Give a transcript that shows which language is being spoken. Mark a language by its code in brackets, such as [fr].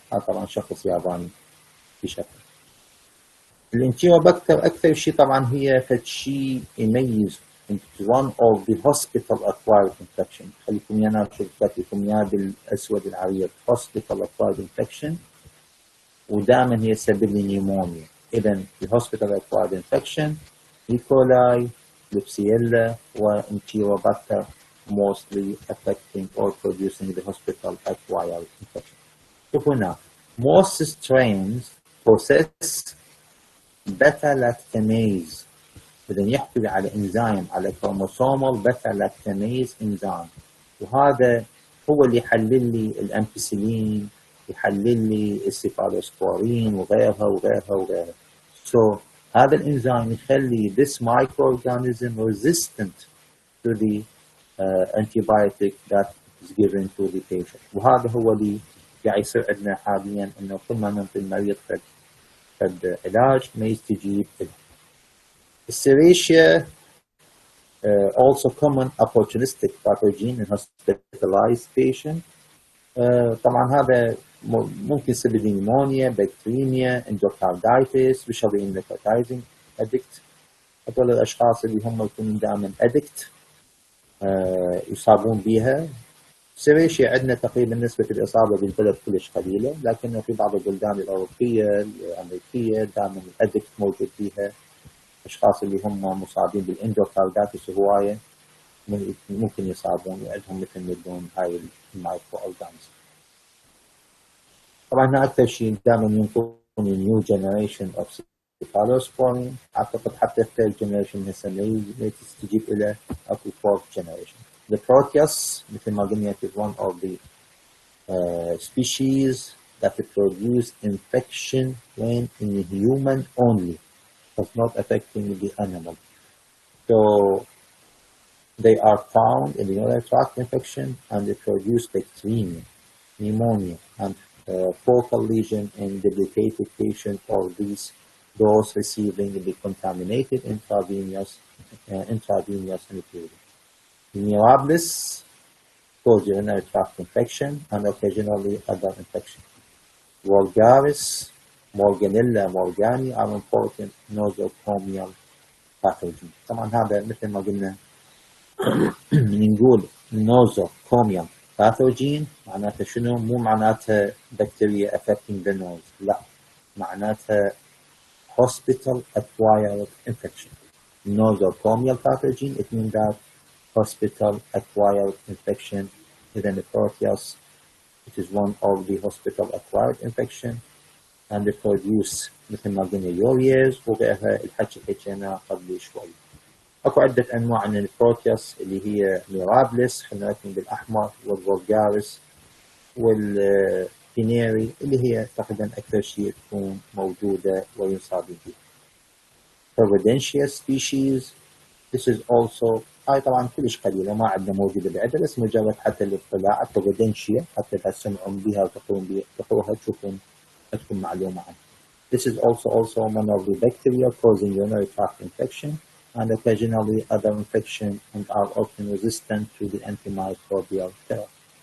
[ar] هذا طبعا شخص ياباني بشكل. الانتيروباكتر أكثر شيء طبعا هي فد شيء يميز [en] one of the hospital acquired infection. [ar] خليكم يانا شوف كاتبكم يا بالأسود العريض hospital acquired infection ودائما هي سبب لي نيمونيا. [en] إذا hospital acquired infection E coli Klebsiella وانتيروباكتر mostly affecting or producing the hospital acquired infection. [ar] شوفوا هنا [en] most strains possess beta lactamase. [ar] إذا يحتوي على إنزيم على chromosomal beta lactamase إنزيم، وهذا هو اللي يحلل لي الأمبيسيلين، يحلل لي السيفالوسبورين وغيرها. [en] So [ar] هذا الإنزيم يخلي [en] this microorganism resistant to the antibiotic that is given to the patient. [ar] وهذا هو اللي قاعد يصير عندنا حاليا إنه كل ما نعطي المريض فد علاج ما يستجيب له. [en] Serratia also common opportunistic pathogen in hospitalized patient. [ar] طبعا هذا ممكن يسبب نيمونيا، بكتيريميا، اندوكاردايتس، [en] especially in necrotizing addict. [ar] هذول الأشخاص اللي هم يكونون دائما addict يصابون بها. سيريشيا عندنا تقريبا نسبة الإصابة بالبلد كلش قليلة، لكن في بعض البلدان الأوروبية الأمريكية دائما الأدكت موجود فيها. الأشخاص اللي هم مصابين بالاندوكاردايتس هواية ممكن يصابون وعندهم مثل ما يقولون هاي المايكرو أورجانيزم. طبعا هنا أكثر شيء دائما ينقلون النيو جنريشن أوف سيفالوسبورين. أعتقد حتى الثيرد جنريشن هسه ما تستجيب إلى أكو فورث جنريشن. [en] The Proteus [ar] مثل ما قلنا [en] is one of the species that produce infection when in the human only, but not affecting the animal. So they are found in the urinary tract infection and they produce bacteremia, pneumonia, and focal lesion in debilitated patient or those receiving the contaminated intravenous anesthesia. Mirabilis cause urinary tract infection and occasionally other infection. Vulgaris, Morganella morgani are important nosocomial pathogen. [ar] طبعا هذا مثل ما قلنا نقول nosocomial pathogen معناتها شنو؟ مو معناتها [en] bacteria affecting the nose، [ar] لا معناتها hospital acquired infection. [en] Nosocomial pathogen, it means that hospital acquired infection within the Proteus. It is one of the hospital acquired infection. and produce [ar] مثل ما قلنا يوريز وغيرها الحكي اللي حكينا قبل شوي. اكو عدة انواع من البروتياس اللي هي ميرابلس خلينا نكون بالاحمر، والفولجاريس والبينيري اللي هي تقريبا اكثر شيء تكون موجودة وينصابين فيها. Providentia species [en] this is also [ar] هاي طبعا كلش قليلة ما عندنا موجودة بعدها بس مجرد حتى الاطلاع Providentia حتى لا تسمعون بها وتقروها تشوفون تكون معلومة عنها. [en] This is also one of the bacteria causing urinary tract infection and occasionally other infection and are often resistant to the antimicrobial therapy.